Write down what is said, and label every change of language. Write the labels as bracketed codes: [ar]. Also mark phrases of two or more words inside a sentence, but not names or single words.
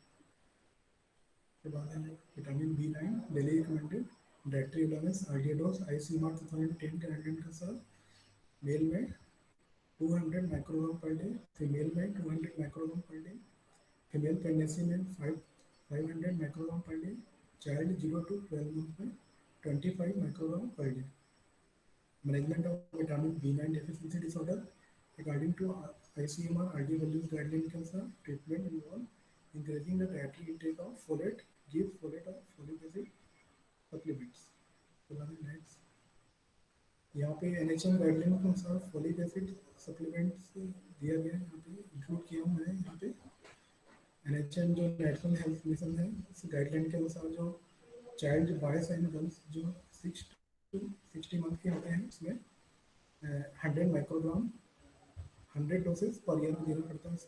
[hi] इसके बाद है विटामिन B9 [en] daily recommended dietary allowance RDA dose [hi] ICMR 2010 के गाइडलाइन के अनुसार मेल में 200 [en] microgram per day, [hi] फीमेल में 200 माइक्रोग्राम पर डे, [en] female pregnancy [hi] में 500 [en] microgram per day, child 0 to 12 month [hi] में 25 [en] microgram per day. management of vitamin B9 deficiency disorder according to ICMR RDA values guideline [hi] के अनुसार [en] treatment involve increasing the dietary intake of folate, give folate or folic acid supplements. [hi] तो next यहाँ पे NHM guideline के अनुसार [en] folic acid supplements [hi] दिया गया है. यहाँ पे include किया हूँ मैं. यहाँ पे NHM जो नेशनल हेल्थ मिशन है इस गाइडलाइन के अनुसार जो [en] child boys and girls [hi] जो [en] 6 to 60 month [hi] के होते हैं उसमें 100 [en] microgram 100 doses per year [hi] में देना पड़ता है.